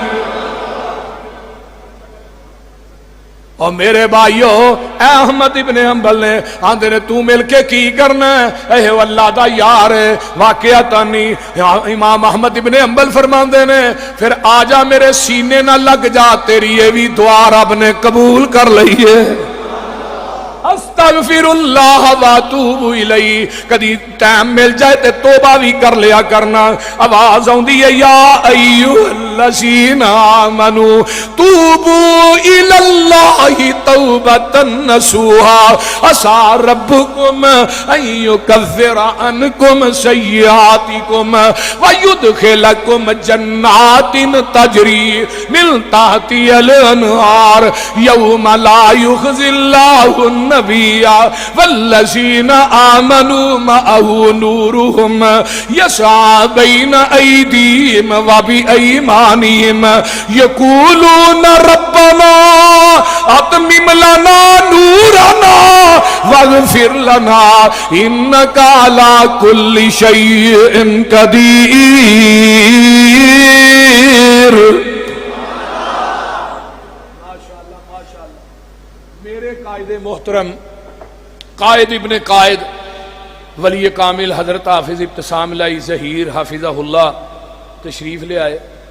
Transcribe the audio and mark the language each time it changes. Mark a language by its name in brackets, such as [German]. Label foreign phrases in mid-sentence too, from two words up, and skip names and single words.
[Punjabi] اور میرے بھائیو، احمد ابن حنبل نے آندے نے تو مل کے کی کرنا ہے، ایہہ اللہ دا یار ہے واقعہ ثانی. امام احمد ابن حنبل فرماندے نے پھر آجا میرے سینے نا لگ جا، تیری یہ بھی دعا رب نے قبول کر لئی ہے. [Arabic] أستغفر الله وأتوب إليه, [Punjabi] کدی ٹائم مل جائے تے توبہ بھی کر لیا کرنا. آواز آؤندی ہے [Arabic] يا أيها الذين آمنوا توبوا إلى الله توبة نصوحا عسى ربكم أن يكفر عنكم سيئاتكم ويدخلكم جنات تجري من تحتها الأنهار يوم لا يخزي الله النبي والذين آمنوا معه نورهم يسعى بين أيديهم وبأيمانهم يقولون ربنا أتمم لنا نورنا واغفر لنا إنك على كل شيء قدير. [Urdu] قائدِ محترم قائد ابن قائد ولی کامل حضرت حافظ ابتسام لائی ظہیر حفظہ اللہ تشریف لے آئے.